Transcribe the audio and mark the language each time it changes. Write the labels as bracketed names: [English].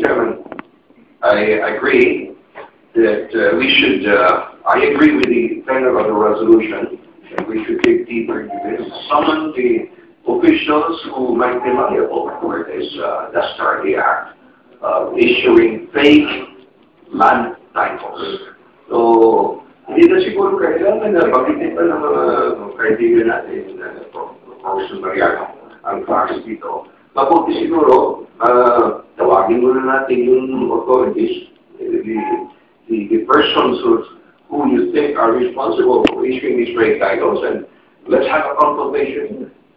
[English] Chairman, I agree that we should, I agree with the tenor of the resolution, that we should dig deeper into this, summon the officials who might be liable for this Dastardy Act of issuing fake land titles. [Filipino] So, hindi na siguro kailangan na pag-itip pa ng mga kaibigan natin, Professor Mariano, ang facts dito. Mabuti siguro, tawagin muna natin yung [English] authorities, the persons who you think are responsible for issuing these fake titles, and let's have a consultation.